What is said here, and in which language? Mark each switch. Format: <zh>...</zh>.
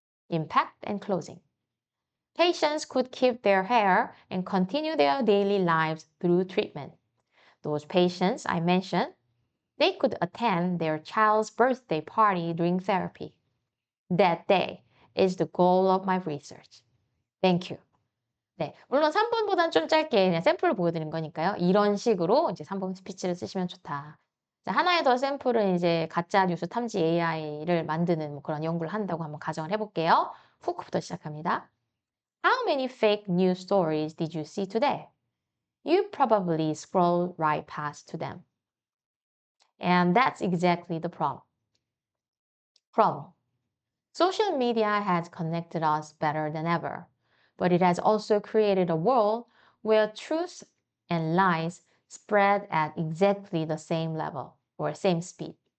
<en>Impact and closing. Patients could keep their hair and continue their daily lives through treatment. Those patients I mentioned, they could attend their child's birthday party during therapy. That day is the goal of my research. Thank you.</en> <ko>네. 물론 3분보다는 좀 짧게 그냥 샘플을 보여드린 거니까요. 이런 식으로 이제 3분 스피치를 쓰시면 좋다. 자, 하나의 더 샘플은 이제 가짜 뉴스 탐지 AI를 만드는 뭐 그런 연구를 한다고 한번 가정을 해볼게요. 후크부터 시작합니다.</ko> <en>How many fake news stories did you see today? You probably scroll right past to them. And that's exactly the problem. Social media has connected us better than ever, but it has also created a world where truth and lies spread at exactly the same level or same speed.</en>